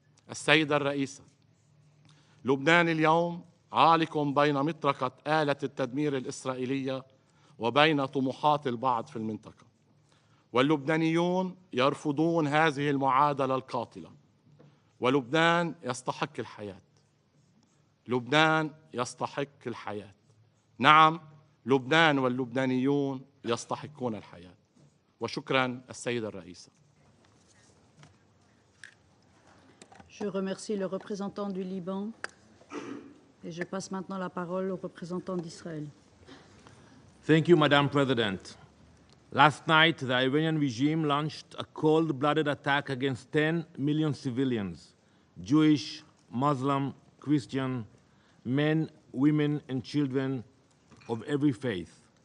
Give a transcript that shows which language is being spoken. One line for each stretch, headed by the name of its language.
Arabic: السيدة الرئيسة، لبنان اليوم عالق بين مطرقة آلة التدمير الإسرائيلية وبين طموحات البعض في المنطقة، واللبنانيون يرفضون هذه المعادلة القاتلة. ولبنان يستحق الحياة. لبنان يستحق الحياة. نعم، لبنان واللبنانيون يستحقون الحياة. وشكرا السيدة الرئيسة.
French: Je remercie le représentant du Liban et je passe maintenant la parole au représentant d'Israël.
English: Thank you, Madam President. Last night, the Iranian regime launched a cold-blooded attack against 10 million civilians, Jewish, Muslim, Christian, men, women, and children of every faith.